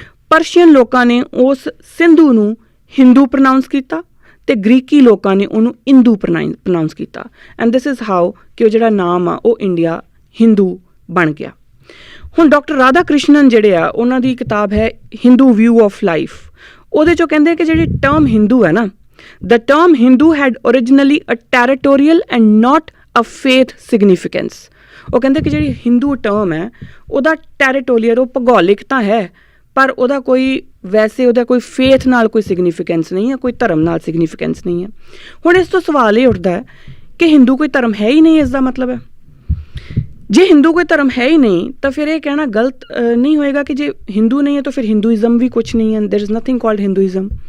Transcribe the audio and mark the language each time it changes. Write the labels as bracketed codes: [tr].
[pa] Persian ਲੋਕਾਂ ਨੇ ਉਸ ਸਿੰਧੂ ਨੂੰ ਹਿੰਦੂ ਪ੍ਰੋਨਾਊਂਸ ਕੀਤਾ ਤੇ ਗ੍ਰੀਕੀ ਲੋਕਾਂ ਨੇ ਉਹਨੂੰ ਇੰਦੂ ਪ੍ਰੋਨਾਊਂਸ ਕੀਤਾ। [en] and this is how [pa] ਕਿ ਉਹ ਜਿਹੜਾ ਨਾਮ ਆ ਉਹ ਇੰਡੀਆ ਹਿੰਦੂ ਬਣ ਗਿਆ। ਹੁਣ ਡਾਕਟਰ ਰਾਧਾ ਕ੍ਰਿਸ਼ਨਨ ਜਿਹੜੇ ਆ ਉਹਨਾਂ ਦੀ ਕਿਤਾਬ ਹੈ ਹਿੰਦੂ ਵਿਊ ਆਫ ਲਾਈਫ। ਉਹਦੇ 'ਚੋਂ ਕਹਿੰਦੇ ਕਿ ਜਿਹੜੀ ਟਰਮ ਹਿੰਦੂ ਹੈ ਨਾ, [en] the term Hindu had originally a territorial and not a faith significance. [pa] ਉਹ ਕਹਿੰਦੇ ਕਿ ਜਿਹੜੀ ਹਿੰਦੂ ਟਰਮ ਹੈ ਉਹਦਾ ਟੈਰੀਟੋਰੀਅਲ, ਉਹ ਭੂਗੋਲਿਕ ਤਾਂ ਹੈ ਪਰ ਉਹਦਾ ਕੋਈ ਫੇਥ ਨਾਲ ਕੋਈ ਸਿਗਨੀਫਿਕੈਂਸ ਨਹੀਂ ਹੈ, ਕੋਈ ਧਰਮ ਨਾਲ ਸਿਗਨੀਫਿਕੈਂਸ ਨਹੀਂ ਹੈ। ਹੁਣ ਇਸ ਤੋਂ ਸਵਾਲ ਇਹ ਉੱਠਦਾ ਹੈ ਕਿ ਹਿੰਦੂ ਕੋਈ ਧਰਮ ਹੈ ਹੀ ਨਹੀਂ, ਇਸ ਦਾ ਮਤਲਬ ਹੈ ਜੇ ਹਿੰਦੂ ਕੋਈ ਧਰਮ ਹੈ ਹੀ ਨਹੀਂ ਤਾਂ ਫਿਰ ਇਹ ਕਹਿਣਾ ਗਲਤ ਨਹੀਂ ਹੋਏਗਾ ਕਿ ਜੇ ਹਿੰਦੂ ਨਹੀਂ ਹੈ ਤਾਂ ਫਿਰ ਹਿੰਦੂਇਜ਼ਮ ਵੀ ਕੁਛ ਨਹੀਂ ਹੈ, [en] There is nothing called Hinduism.